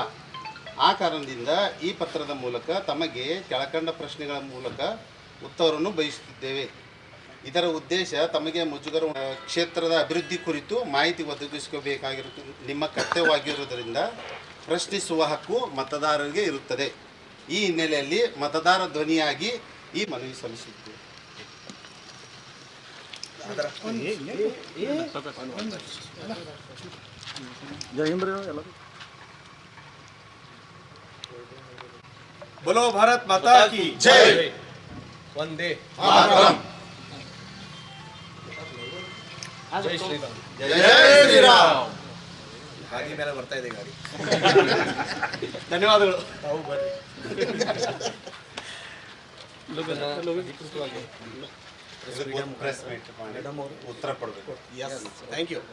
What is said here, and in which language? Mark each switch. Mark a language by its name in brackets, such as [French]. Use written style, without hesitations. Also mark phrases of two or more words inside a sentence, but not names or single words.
[Kannada] ಆ ಕಾರಣದಿಂದ ಈ ಪತ್ರದ ಮೂಲಕ ತಮಗೆ ಕೆಳಕಂಡ ಪ್ರಶ್ನೆಗಳ ಮೂಲಕ ಉತ್ತರವನ್ನು ಬಯಸುತ್ತಿದ್ದೇವೆ. ಇದರ ಉದ್ದೇಶ ತಮಗೆ ಮುಜುಗರ ಕ್ಷೇತ್ರದ ಅಭಿವೃದ್ಧಿ ಕುರಿತು ಮಾಹಿತಿ ಒದಗಿಸಬೇಕಾಗಿರುವುದು ನಿಮ್ಮ ಕರ್ತವ್ಯವಾಗಿರುವುದರಿಂದ ಪ್ರಶ್ನಿಸುವ ಹಕ್ಕು ಮತದಾರರಿಗೆ ಇರುತ್ತದೆ. ಈ ಹಿನ್ನೆಲೆಯಲ್ಲಿ ಮತದಾರ ಧ್ವನಿಯಾಗಿ ಈ ಮನವಿ ಸಲ್ಲಿಸುತ್ತೇವೆ. [Hindi] बोलो भारत माता की जय. वंदे ಮಾತರಂ. जय श्रीराम. जय श्रीराम. [Kannada] ಹಾದಿ ಮೇಲೆ ಬರ್ತಾ ಇದೆ ಗಾಡಿ. ಧನ್ಯವಾದಗಳು. ತಾವು ಬರ್ರಿ. [English] press meet [Kannada] ಮೇಡಮ್ ಅವರು ಉತ್ತರ ಕೊಡಬೇಕು. [English] thank you.